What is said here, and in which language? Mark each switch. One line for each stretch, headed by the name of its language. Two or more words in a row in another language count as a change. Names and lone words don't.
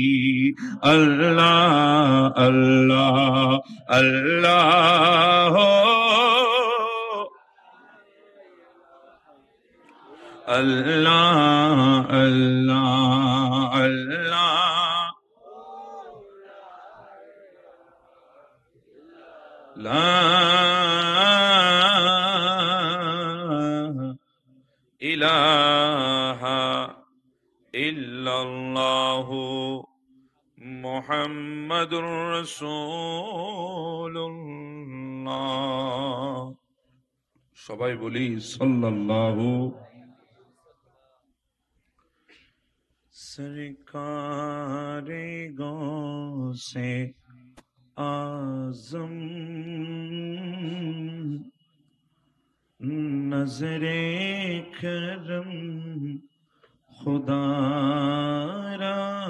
Arabic: الله الله الله اللہ اللہ اللہ۔ لا الہ الا اللہ محمد رسول اللہ۔
Bangla: সবাই বলি সাল্লাল্লাহু।
Urdu: سرکار غوث اعظم نظر کرم خدا را،